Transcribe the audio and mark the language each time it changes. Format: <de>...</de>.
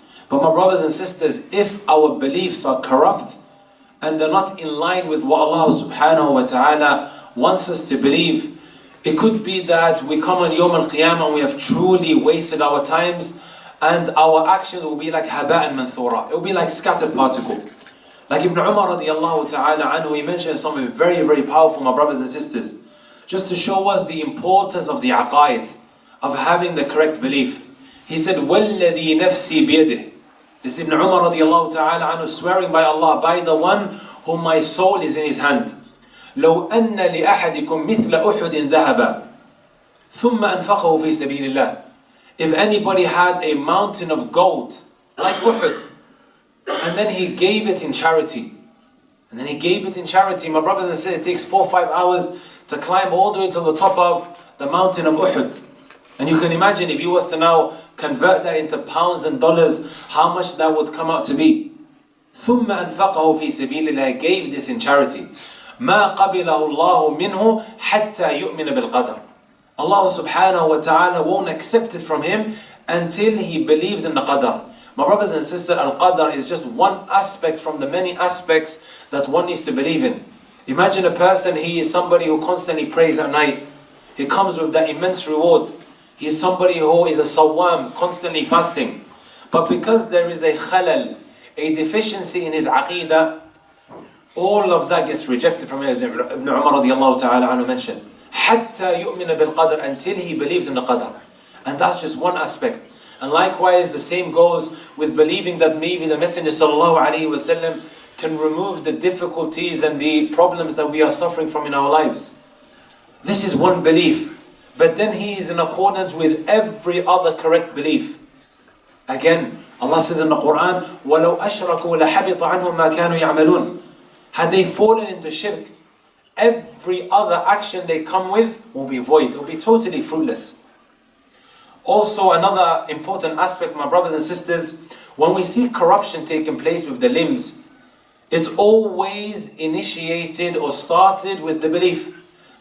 <en>But my brothers and sisters, if our beliefs are corrupt and they're not in line with what Allah subhanahu wa ta'ala wants us to believe, it could be that we come on Yawm al-Qiyamah and we have truly wasted our times, and our actions will be like haba'an manthura. It will be like scattered particle. Like Ibn Umar radiallahu ta'ala anhu, he mentioned something very powerful, my brothers and sisters, just to show us the importance of the aqaid, of having the correct belief.</en> <ar>He said, وَالَّذِي نَفْسِي بِيَدِهِ.</ar> <en>This Ibn Umar radiallahu ta'ala anhu, swearing by Allah, by the one whom my soul is in his hand.</en> <ar>لو أن لأحدكم مثل أحد ذهبا ثم أنفقه في سبيل الله.</ar> <en>If anybody had a mountain of gold like Uhud, and then he gave it in charity, my brothers and sisters, it takes 4 or 5 hours to climb all the way to the top of the mountain of Uhud. And you can imagine if you was to now convert that into pounds and dollars, how much that would come out to be.</en> <ar>ثم أنفقه في سبيل الله,</ar> <en>gave this in charity.</en> <ar>ما قبله الله منه حتى يؤمن بالقدر.</ar> <en>Allah subhanahu wa ta'ala won't accept it from him until he believes in the qadar. My brothers and sisters, al-qadar is just one aspect from the many aspects that one needs to believe in. Imagine a person, he is somebody who constantly prays at night. He comes with that immense reward. He is somebody who is a sawam, constantly fasting. But because there is a khalal, a deficiency in his aqidah, all of that gets rejected from him, as Ibn Umar radiallahu ta'ala anhu mentioned.</en> <ar>حَتَّى يُؤْمِنَ بِالْقَدْرِ,</ar> <en>until he believes in the qadr. And that's just one aspect. And likewise, the same goes with believing that maybe the Messenger sallallahu alaihi wasallam can remove the difficulties and the problems that we are suffering from in our lives. This is one belief. But then he is in accordance with every other correct belief. Again, Allah says in the Quran,</en> <ar>وَلَوْ أَشْرَكُوا لَحَبِطَ عَنْهُمْ مَا كَانُوا يَعْمَلُونَ.</ar> <en>Had they fallen into shirk, every other action they come with will be void, it will be totally fruitless. Also, another important aspect, my brothers and sisters, when we see corruption taking place with the limbs, it's always initiated or started with the belief.</en>